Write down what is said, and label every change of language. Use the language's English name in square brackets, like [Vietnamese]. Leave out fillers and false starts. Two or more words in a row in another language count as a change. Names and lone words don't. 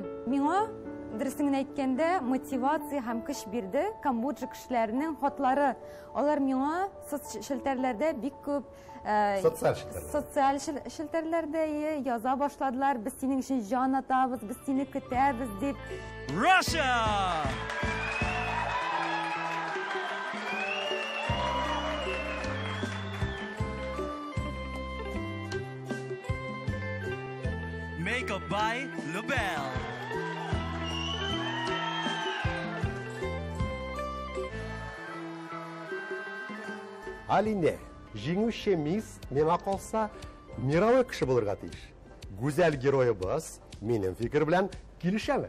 [Tatar] Миңа дөресен әйткәндә мотивация һәм көч бирде Камбоджа кешеләренең хатлары. Алар миңа шелтәрләрдә бик күп социаль шелтәрләрдә яза башладылар. Без синең өчен җан атабыз, без сине көтәбез дип. [English] Russia! Makeup by LaBelle. [Tatar] Алине, җиңүче мисс миңа калса мировой кеше булырга тиеш. Гүзәл героебыз минем фикер белән килешәме?